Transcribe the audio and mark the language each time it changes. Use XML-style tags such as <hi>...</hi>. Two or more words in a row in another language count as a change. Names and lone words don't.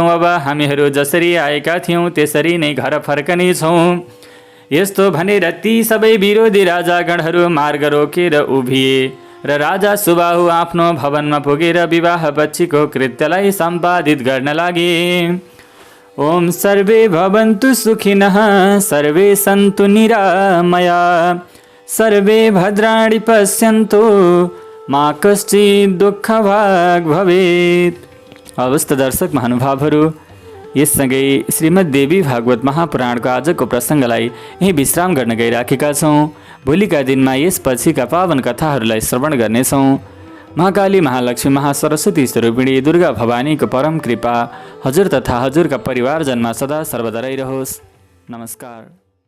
<ne>अब हामीहरू जसरी आएका थियौँ त्यसरी नै घर फर्कनेछौँ। यस्तो भनेर ती सबै विरोधी राजागणहरू मार्ग रोकेर उभिए र राजा सुबाहु आफ्नो भवनमा पुगेर विवाह पछिको कृत्यलाई सम्पादित गर्न लागे।</ne> <sa>ओम सर्वे भवन्तु सुखिनः, सर्वे सन्तु निरामया, सर्वे भद्राणि पश्यन्तु, मा कश्चित् दुःखभाग् भवेत्।</sa> <ne>अवस्थ दर्शक महानुभावहरू, यससँगै श्रीमद् देवी भागवत महापुराणको आजको प्रसङ्गलाई यही विश्राम गर्न गइराखेका छौँ। भोलिका दिनमा यसपछिका पावन कथाहरूलाई श्रवण गर्नेछौँ। महाकाली, महालक्ष्मी, महासरस्वती स्वरूपिणी दुर्गा भवानीको परम कृपा हजुर तथा हजुरका परिवारजनमा सदा सर्वदा रहिरहोस्। नमस्कार।</ne>